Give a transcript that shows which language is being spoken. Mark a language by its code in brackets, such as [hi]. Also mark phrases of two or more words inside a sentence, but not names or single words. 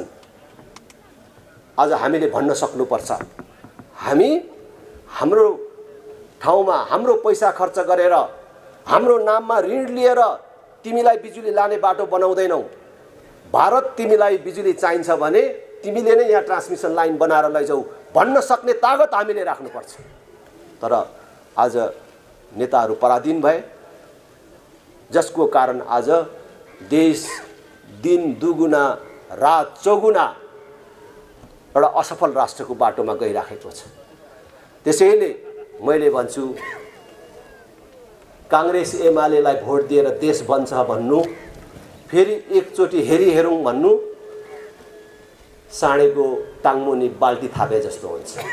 [ne] आज हामीले भन्न सक्नुपर्छ, हामी हाम्रो ठाउँमा हाम्रो पैसा खर्च गरेर हाम्रो नाममा ऋण लिएर तिमीलाई बिजुली लाने बाटो बनाउँदैनौ। भारत तिमीलाई बिजुली चाहिन्छ भने तिमीले नै यहाँ ट्रान्समिसन लाइन बनाएर लैजाऊ भन्न सक्ने तागत हामीले राख्नुपर्छ। तर आज नेताहरू पराधीन भए, जसको कारण आज देश दिन दुगुना रात चौगुना एउटा असफल राष्ट्रको बाटोमा गइराखेको छ। त्यसैले मैले भन्छु, कांग्रेस एमालेलाई भोट दिएर देश बन्छ भन्नु, फेरि एकचोटि हेरी हेरौँ भन्नु साँडेको टाङमुनि बाल्टी थापे जस्तो हुन्छ।